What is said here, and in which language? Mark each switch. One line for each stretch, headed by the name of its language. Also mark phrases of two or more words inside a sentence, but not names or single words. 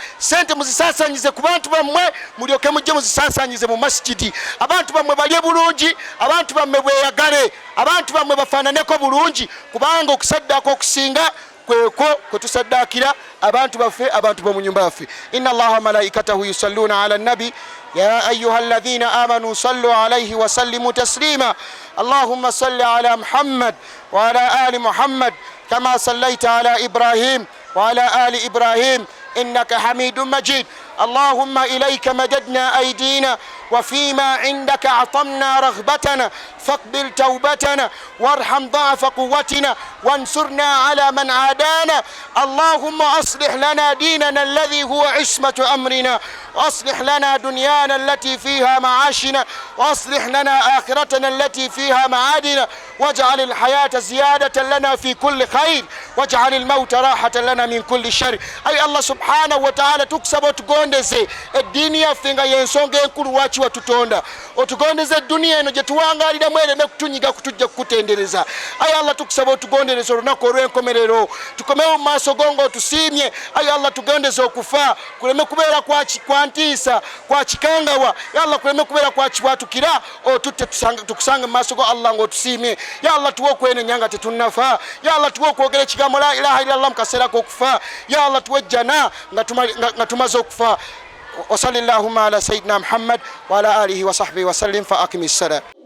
Ganda: Ssente muzisaasaanyize ku bantu bammwe, mulyoke mujje muzisaasaanyize mu masjidi. Abantu bammwe balye bulungi, abantu bammwe beeyagale, abantu bammwe bafaananeko bulungi, kubanga okusaddaako okusinga kweko kwe tusaddaakira abantu baffe, abantu b'omu nyumba yaffe.
Arabic: إن الله وملائكته يصلون على النبي يا أيها الذين آمنوا صلوا عليه وسلموا تسليما. اللهم صل على محمد وعلى آل محمد كما صليت على إبراهيم وعلى آل إبراهيم إنك حميد مجيد. اللهم إليك مددنا أيدينا وفيما عندك أعطمنا رغبتنا فاقبل توبتنا وارحم ضعف قوتنا وانصرنا على من عادانا. اللهم أصلح لنا ديننا الذي هو عصمة أمرنا، وأصلح لنا دنيانا التي فيها معاشنا، وأصلح لنا آخرتنا التي فيها معادنا، واجعل الحياة زيادة لنا في كل خير، واجعل الموت راحة لنا من كل شر.
Ganda: أي
Arabic: الله سبحانه وتعالى
Ganda: تكسب otugondeze eddiini yaffe nga y'ensonga enkulu lwaki watutonda. Otugondeze eddunia eno gye tuwangaliramu ereme kutunyiga kutujja kukutendereza. Ayi Allah tukusaba otugondereze olunaku olw'enkomerero, tukomewo mu maaso go ng'otusiimye. Ayi Allah tugondeze okufa kuleme kubeera kwa ntiisa, kwa kikangawa. Ya Allah kuleme kubeera kwa kibwatukira, otutte tukusange mu maaso go Allah ng'otusiimye. Ya Allah tuwe okwenenya nga tetunnafa. Ya Allah tuwe okwogera ekigambo
Arabic: لا إله إلا الله
Ganda: mu kaseera k'okufa. Ya Allah tuwe jjana nga tumaze okufa.
Arabic: وصلى اللهم على سيدنا محمد وعلى آله وصحبه وسلم فأقم الصلاة.